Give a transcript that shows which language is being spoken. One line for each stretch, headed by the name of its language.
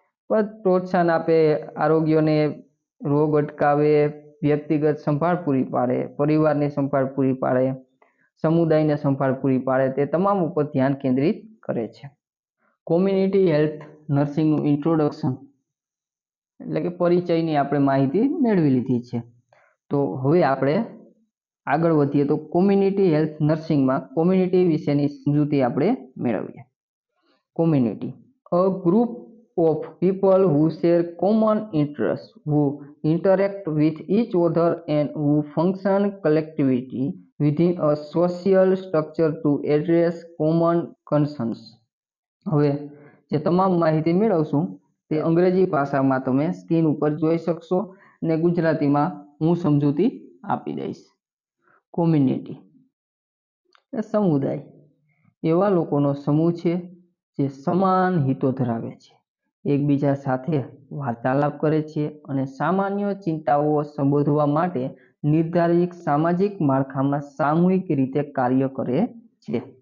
Gujarati: પ્રોત્સાહન આપે, આરોગ્યને રોગ અટકાવે, વ્યક્તિગત સંભાળ પૂરી પાડે, પરિવારની સંભાળ પૂરી પાડે, સમુદાયને સંભાળ પૂરી પાડે, તે તમામ ઉપર ધ્યાન કેન્દ્રિત કરે છે. કોમ્યુનિટી હેલ્થ નર્સિંગનું ઇન્ટ્રોડક્શન એટલે કે પરિચયની આપણે માહિતી મેળવી લીધી છે. તો હવે આપણે આગળ વધીએ તો કોમ્યુનિટી હેલ્થ નર્સિંગમાં કોમ્યુનિટી વિશેની સમજૂતી આપણે મેળવીએ.
English: Community, a group of people who share common interests, who interact with each other and who function collectively within a social structure to address common concerns.
Gujarati: હવે જે તમામ માહિતી મેળવશું તે અંગ્રેજી ભાષામાં તમે સ્ક્રીન ઉપર જોઈ શકશો અને ગુજરાતીમાં હું સમજૂતી આપી દઈશ. કોમ્યુનિટી એ સમુદાય એવા લોકોનો સમૂહ છે જે સમાન હિતો ધરાવે છે, એકબીજા સાથે વાર્તાલાપ કરે છે અને સામાન્ય ચિંતાઓ સંબોધવા માટે નિર્ધારિત સામાજિક માળખામાં સામૂહિક રીતે કાર્ય કરે છે.